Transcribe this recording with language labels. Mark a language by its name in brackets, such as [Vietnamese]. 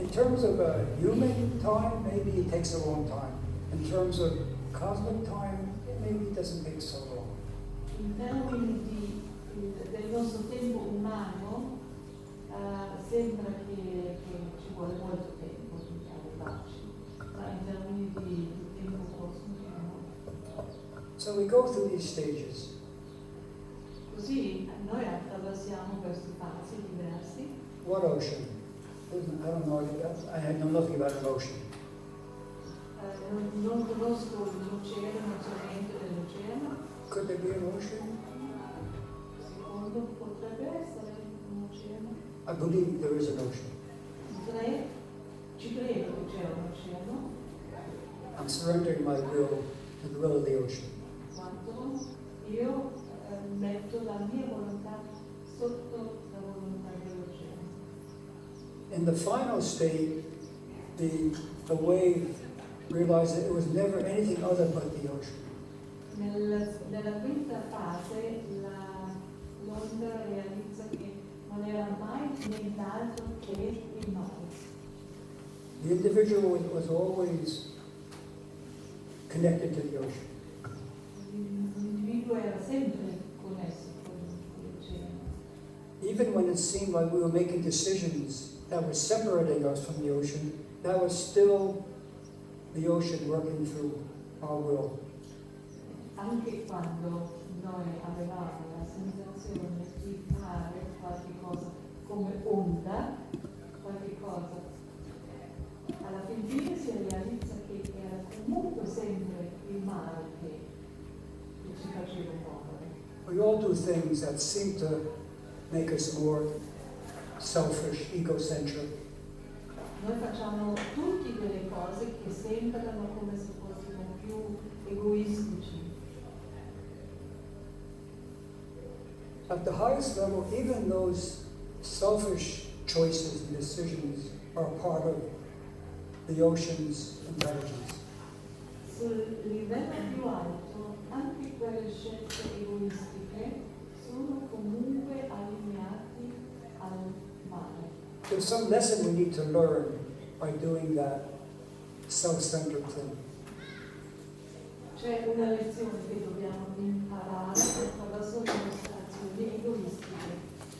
[English] In terms of human time, maybe it takes a long time. In terms of cosmic time, maybe it doesn't take so long. [Italian] In termini del nostro tempo umano, sembra che ci vuole molto tempo per arrivarci, ma in termini di tempo cosmico no. [English] So we go through these stages. [Italian] Così noi attraversiamo questi fasi diversi. [English] What ocean? I don't know. I know nothing about an ocean. [Italian] Non conosco l'oceano, non so niente dell'oceano. [English] Could there be an ocean? [Italian] Secondo potrebbe essere un oceano. [English] I believe there is an ocean. [Italian] Ci credo che c'è un oceano. [English] I'm surrendering my will to the will of the ocean. [Italian] Quando io metto la mia volontà sotto la volontà dell'oceano. [English] In the final state, the wave realized that it was never anything other but the ocean. [Italian] Nella quinta fase l'onda realizza che non era mai nient'altro che il mare. [English] The individual was always connected to the ocean. [Italian] L'individuo era sempre connesso con l'oceano. [English] Even when it seemed like we were making decisions that were separating us from the ocean, that was still the ocean working through our will. [Italian] Anche quando noi avevamo la sensazione di fare qualche cosa come onda, qualche cosa, alla fine si realizza che era comunque sempre il mare che ci faceva muovere. [English] We all do things that seem to make us more selfish, egocentric. [Italian] Noi facciamo tutte delle cose che sembrano come se fossimo più egoistici. [English] At the highest level, even those selfish choices and decisions are part of the ocean's intelligence. [Italian] Sul livello più alto, anche quelle scelte egoistiche sono comunque allineati al mare. [English] There's some lesson we need to learn by doing that self-centered thing. [Italian] C'è una lezione che dobbiamo imparare attraverso le nostre azioni egoistiche.